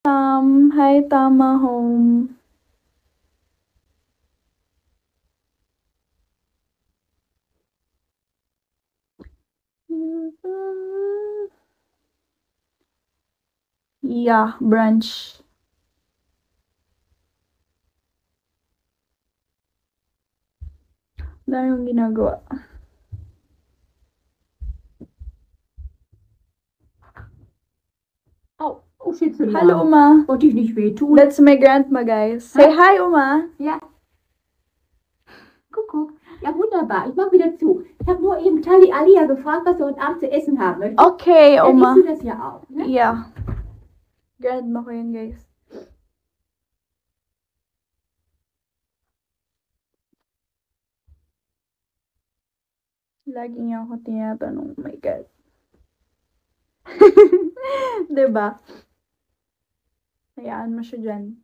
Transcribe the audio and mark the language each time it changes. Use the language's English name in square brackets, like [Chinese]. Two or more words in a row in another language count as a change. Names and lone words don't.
[English] Hi, Tama Home. Yeah, brunch. [Filipino] Dami yung ginagawa. [German] Oh, Schütze, ja. Hallo, Oma. Wollte ich nicht wehtun. [English] That's my grandma, guys. Say hi, Oma. [German] Ja. Kuckuck. Ja, wunderbar. Ich mach wieder zu. Ich habe nur eben Tali Alia gefragt, was wir heute Abend zu essen haben möchten. Okay, Dann Oma. isst du das ja auch, ne? [Filipino] Yeah. Grandma ko yun, guys. Lagi niya ako tinatanong, [English] oh my God. [Filipino] Diba? Hayaan mo siya dyan.